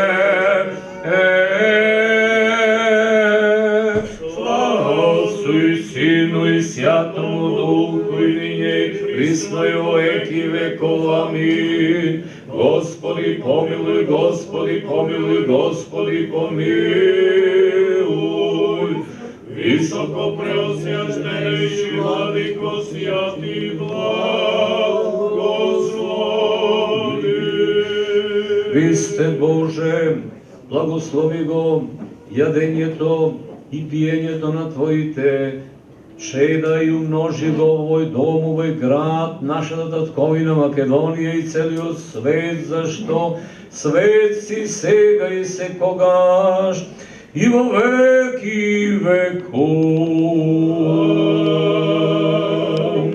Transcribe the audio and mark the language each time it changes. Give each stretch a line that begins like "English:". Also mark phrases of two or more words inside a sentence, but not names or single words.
Church Slavic: Слава Отцу и Сину и Святому Духу, и нине и присно и во веки веков. Амин. Господи помилуй, Господи помилуй, Господи помилуй. Високо преосвященнейши владико, святи благослови.
Macedonian: Христе Боже, благослови го јадењето и пиењето на Твоите чеда и умножи го овој дом, овој град, нашата татковина Македонија и целиот свет, зашто свет си сега и секогаш и во веки веков.